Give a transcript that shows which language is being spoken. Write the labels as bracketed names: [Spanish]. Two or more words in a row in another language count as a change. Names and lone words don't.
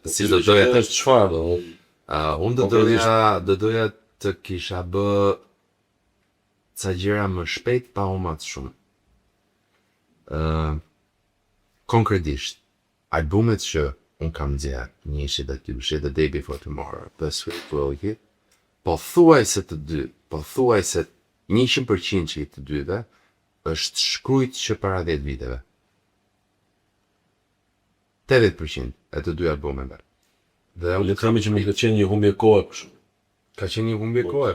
[Albanian] Si do doja të çfarë do? Unë do doja të kisha bë ca gjëra më shpejt pa u mat shumë. Konkretisht, albumet që unë kam nxjerr, një ishte The The Day Before Tomorrow, The Sweet Will You, po thuajse të dy, po thuajse 100% që i të dyve, është shkrujt që para 10 viteve. 80% e të dy albumeve. Dhe le të themi që më ka qenë një humbje kohe kështu. Ka qenë një humbje kohe.